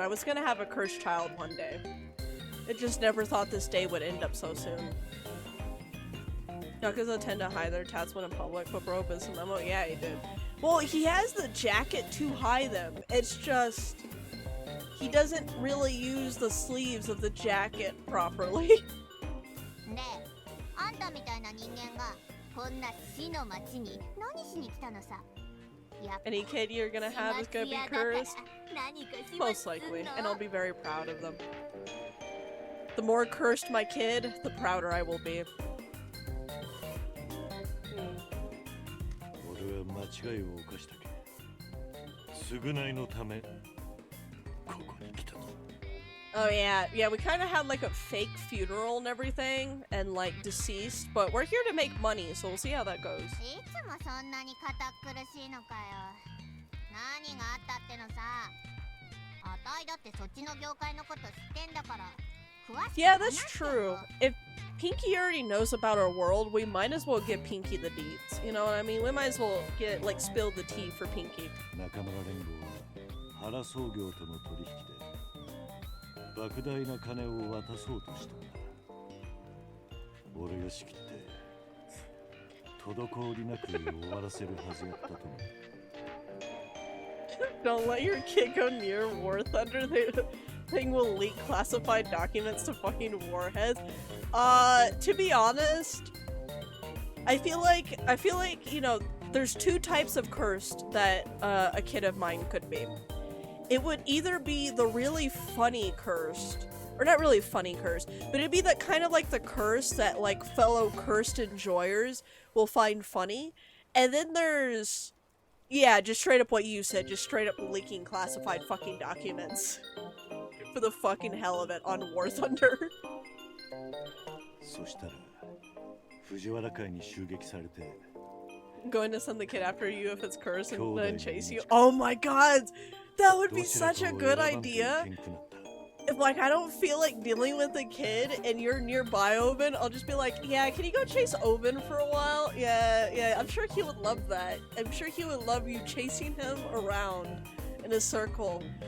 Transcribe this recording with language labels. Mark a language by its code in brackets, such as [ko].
[en] I was gonna have a cursed child one day. I just never thought this day would end up so soon. Yakuza tend to hide their tats when in public, but bro, business memo, yeah, he did. Well, he has the jacket to hide them. It's just he doesn't really use the sleeves of the jacket properly. [ja] ねえ、あんたみたいな人間がこんな死の町に何しに来たのさ。 [en] Any kid you're gonna have is gonna be cursed? Most likely, and I'll be very proud of them. The more cursed my kid, the prouder I will be. [ja] 俺は間違いを犯したけど、償いのためここに来たと。 [en] Oh yeah, we kind of had like a fake funeral and everything, and like deceased, but we're here to make money, so we'll see how that goes. [ja] いつもそんなに堅苦しいのかよ。何があったってのさ。あたいだってそっちの業界のこと知ってんだから。 [en] Yeah, that's true. If Pinky already knows about our world, we might as well give Pinky the deets. You know what I mean? We might as well get, like, spill the tea for Pinky. [ja] 仲間連合は原総業との取引で莫大な金を渡そうとしたんだ。俺が仕切って滞りなく終わらせるはずやったと思う。 [en] Don't let your kid go near War Thunder. The thing will leak classified documents to fucking warheads. To be honest, I feel like, you know, there's two types of cursed that a kid of mine could be. It would either be the really funny cursed, or not really funny cursed, but it'd be that kind of like the curse that like fellow cursed enjoyers will find funny. And then there's, yeah, just straight up what you said, just straight up leaking classified fucking documents. For the fucking hell of it on War Thunder. [ja] そしたら藤原会に襲撃されて [en] Going to send the kid after you if it's cursed and then chase you. Oh my god! That would be such a good idea! If like I don't feel like dealing with the kid and you're nearby Oben, I'll just be like, yeah, can you go chase Oben for a while? Yeah, I'm sure he would love that. I'm sure he would love you chasing him around in a circle.